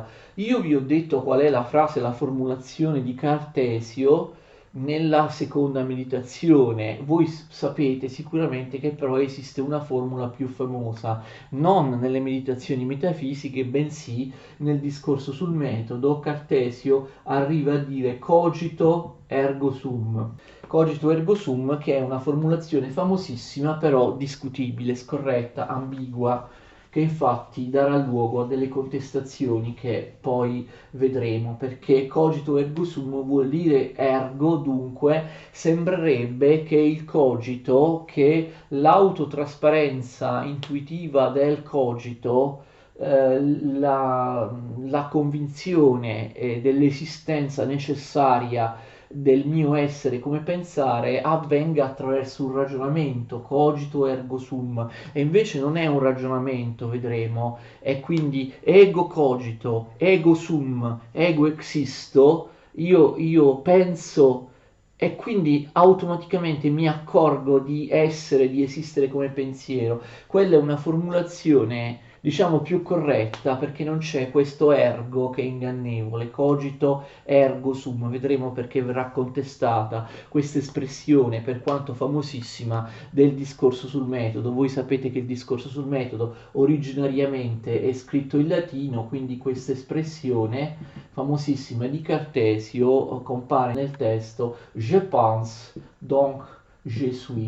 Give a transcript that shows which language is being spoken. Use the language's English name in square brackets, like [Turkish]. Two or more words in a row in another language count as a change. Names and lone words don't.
[Italian] Io vi ho detto qual è la frase, la formulazione di Cartesio nella seconda meditazione. Voi sapete sicuramente che però esiste una formula più famosa, non nelle meditazioni metafisiche, bensì nel discorso sul metodo. Cartesio arriva a dire [Latin] cogito ergo sum. Cogito ergo sum, [Italian] che è una formulazione famosissima, però discutibile, scorretta, ambigua, che infatti darà luogo a delle contestazioni che poi vedremo, perché [Latin] cogito ergo sum [Italian] vuol dire ergo, dunque sembrerebbe che il cogito, che l'autotrasparenza intuitiva del cogito, la convinzione dell'esistenza necessaria del mio essere come pensare avvenga attraverso un ragionamento, [Latin] cogito ergo sum, [Italian] e invece non è un ragionamento, vedremo, è quindi [Latin] ego cogito, ego sum, ego existo, [Italian] io penso e quindi automaticamente mi accorgo di essere, di esistere come pensiero. Quella è una formulazione, diciamo, più corretta perché non c'è questo ergo che è ingannevole, [Latin] cogito ergo sum. [Italian] Vedremo perché verrà contestata questa espressione, per quanto famosissima, del discorso sul metodo. Voi sapete che il discorso sul metodo originariamente è scritto in latino, quindi questa espressione famosissima di Cartesio compare nel testo [French] Je pense, donc je suis.